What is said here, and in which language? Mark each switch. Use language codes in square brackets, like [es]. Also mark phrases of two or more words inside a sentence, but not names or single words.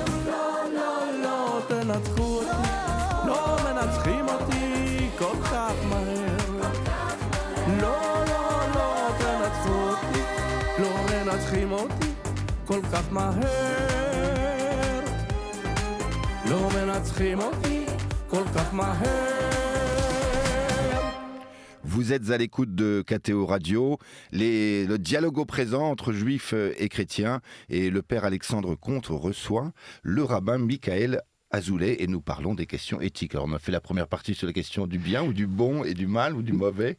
[he] לא, לא, לא תנצחו אותי, לא מנצחים אותי כל כך מהר. לא, לא, לא תנצחו אותי, לא מנצחים אותי כל כך מהר. לא מנצחים אותי כל כך מהר. [fr] Vous êtes à l'écoute de KTO Radio, le dialogue au présent entre juifs et chrétiens, et le père Alexandre Comte reçoit le rabbin Michael Azoulay et nous parlons des questions éthiques. Alors on a fait la première partie sur la question du bien ou du bon et du mal ou du mauvais.